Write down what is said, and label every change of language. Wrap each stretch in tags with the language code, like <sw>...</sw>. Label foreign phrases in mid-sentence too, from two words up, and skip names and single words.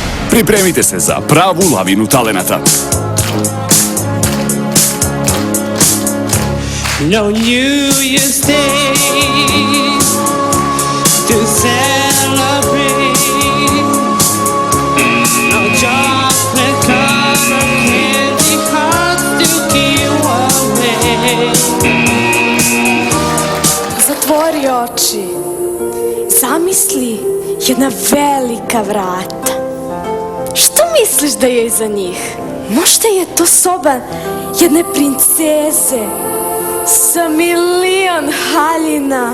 <sr>Pripremite se za pravu lavinu talenata.</sr> <en>No New Year's Day to celebrate. No chocolate covered candy hearts to give away.</en> <sr>Zatvori oči. Zamisli jedna velika vrata. Što misliš da je iza njih? Možda je to soba jedne princeze sa milion haljina.</sr>